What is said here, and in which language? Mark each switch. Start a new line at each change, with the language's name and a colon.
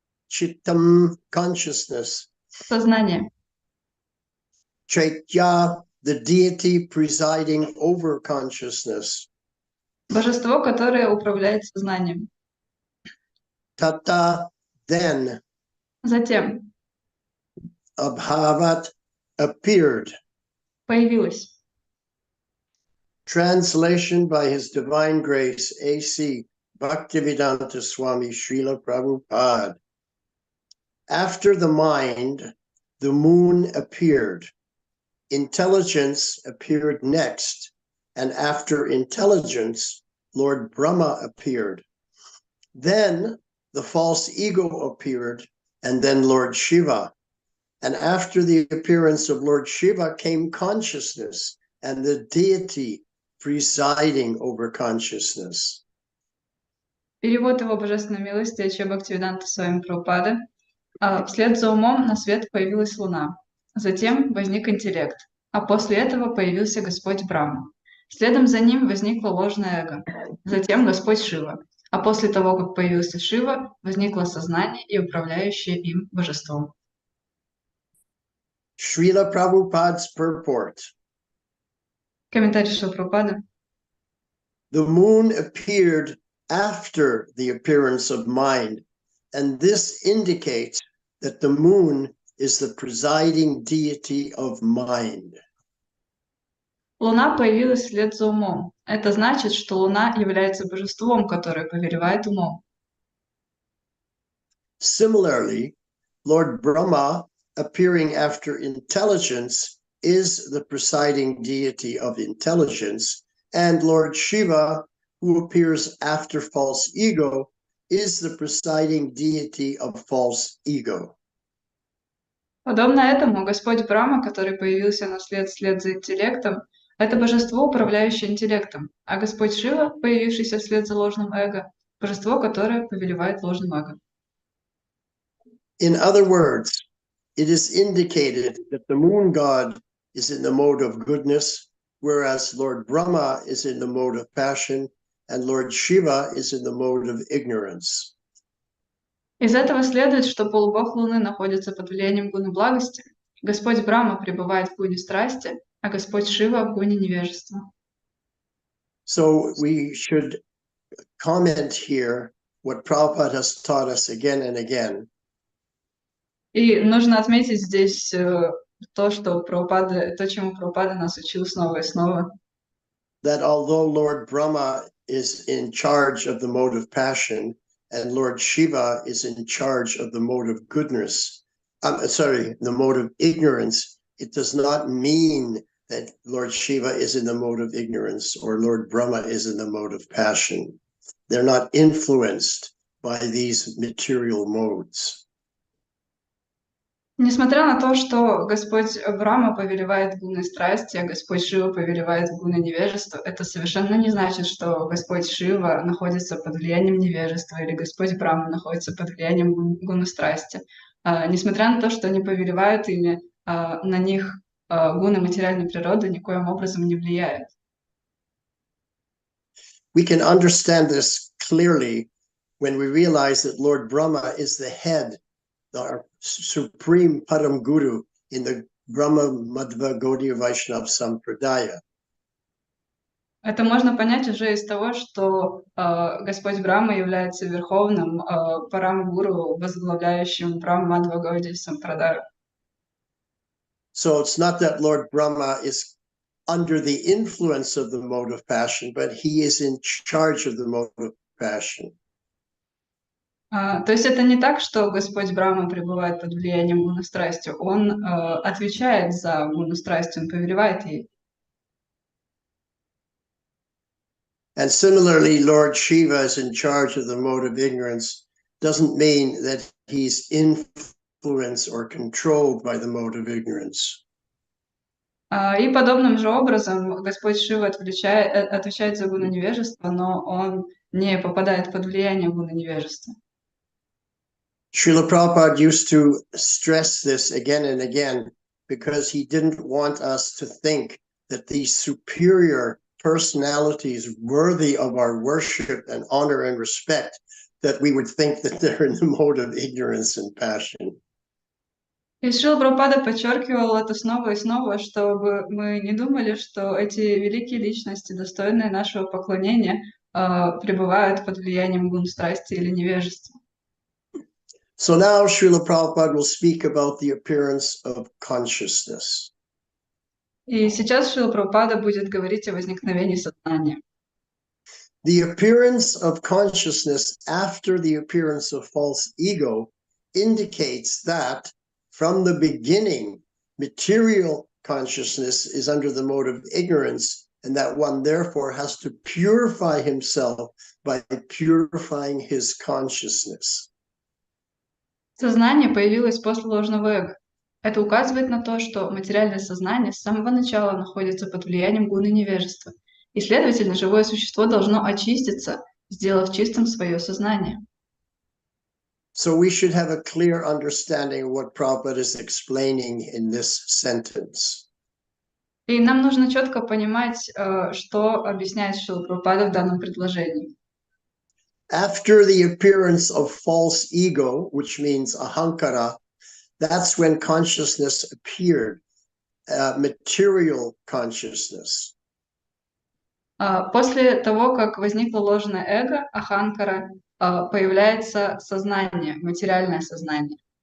English: Chittam, consciousness.
Russian: Сознание.
English: Chaitya, the deity presiding over consciousness.
Russian: Божество, которое управляет сознанием.
English: Tata, then.
Russian: Затем.
English: Abhavat, appeared.
Russian: Появилась.
English: Translation by His Divine Grace, A.C. Bhaktivedanta Swami Srila Prabhupada. After the mind, the moon appeared. Intelligence appeared next, and after intelligence, Lord Brahma appeared. Then the false ego appeared, and then Lord Shiva. And after the appearance of Lord Shiva came consciousness and the deity presiding over consciousness.
Russian: Перевод его божественной милости Аче Бхактивиданта Свами Прабхупады. Вслед за умом на свет появилась луна. Затем возник интеллект. А после этого появился Господь Брахма. Следом за ним возникло ложное эго. Затем Господь Шива. А после того, как появился Шива, возникло сознание и управляющее им божеством.
English: Srila Prabhupada's purport.
Russian: Комментарий Шрила Прабхупады.
English: The moon appeared after the appearance of mind, and this indicates that the moon is the presiding deity of mind.
Russian: Луна появилась вслед за умом. Это значит, что Луна является божеством, которое повелевает умом.
English: Similarly, Lord Brahma, appearing after intelligence, is the presiding deity of intelligence, and Lord Shiva, who appears after false ego, is the presiding deity of false ego.
Russian: Подобно этому, Господь Брахма, который появился вслед за интеллектом, это божество, управляющее интеллектом, а Господь Шива, появившийся вслед за ложным эго, божество, которое повелевает ложным эго.
English: In other words, it is indicated that the moon god is in the mode of goodness, whereas Lord Brahma is in the mode of passion, and Lord Shiva is in the mode of ignorance.
Russian: Из этого следует, что полубог Луны находится под влиянием гуны благости, Господь Брахма пребывает в гуне страсти, а Господь Шива в гуне невежества.
English: So we should comment here what Prabhupada has taught us again and again.
Russian: И нужно отметить здесь то, чему Прабхупада нас учил снова и снова.
English: That although Lord Brahma is in charge of the mode of passion, and Lord Shiva is in charge of the mode of goodness, the mode of ignorance, it does not mean that Lord Shiva is in the mode of ignorance or Lord Brahma is in the mode of passion. They're not influenced by these material modes.
Russian: Несмотря на то, что Господь Брахма повелевает гуной страсти, а Господь Шива повелевает гуной невежества, это совершенно не значит, что Господь Шива находится под влиянием невежества или Господь Брахма находится под влиянием гуны страсти. Несмотря на то, что они повелевают ими, на них гуны материальной природы никоим образом не влияют.
English: We can understand this clearly when we realize that Lord Brahma is the head, our supreme Param Guru in the Brahma Madhva Gaudiya Vaishnava Sampradaya.
Russian: Это можно понять уже из того, что Господь Брахма является верховным парам-гуру, возглавляющим Брахма Мадхва Гаудия Сампрадаю.
English: So it's not that Lord Brahma is under the influence of the mode of passion, but he is in charge of the mode of passion.
Russian: То есть это не так, что Господь Брахма пребывает под влиянием гуна-страсти. Он отвечает за гуна-страсть, он повелевает ей.
English: And similarly, Lord Shiva is in charge of the mode of ignorance doesn't mean that he's influenced or controlled by the mode of ignorance.
Russian: И подобным же образом Господь Шива отвечает за гуна невежества, но он не попадает под влияние гуна невежества.
English: Srila Prabhupada used to stress this again and again because he didn't want us to think that these superior personalities worthy of our worship and honor and respect, that we would think that they're in the mode of ignorance and passion.
Russian: И Шрила Прабхупада подчеркивал это снова и снова, чтобы мы не думали, что эти великие личности, достойные нашего поклонения, пребывают под влиянием гун страсти или невежества.
English: So now Srila Prabhupada will speak about the appearance of consciousness.
Russian: И сейчас Шрила Прабхупада будет говорить о возникновении сознания.
English: The appearance of consciousness after the appearance of false ego indicates that from the beginning, material consciousness is under the mode of ignorance, and that one therefore has to purify himself by purifying his consciousness.
Russian: Сознание появилось после ложного эго. Это указывает на то, что материальное сознание с самого начала находится под влиянием гуны невежества, и, следовательно, живое существо должно очиститься, сделав чистым свое сознание.
English: So we should have a clear understanding of what Prabhupada is explaining in this sentence.
Russian: И нам нужно четко понимать, что объясняет Шрила Прабхупада в данном предложении.
English: After the appearance of false ego, which means ahankara, that's when consciousness appeared, material consciousness.
Russian: После того, как возникло ложное эго, аханкара, появляется сознание, материальное сознание.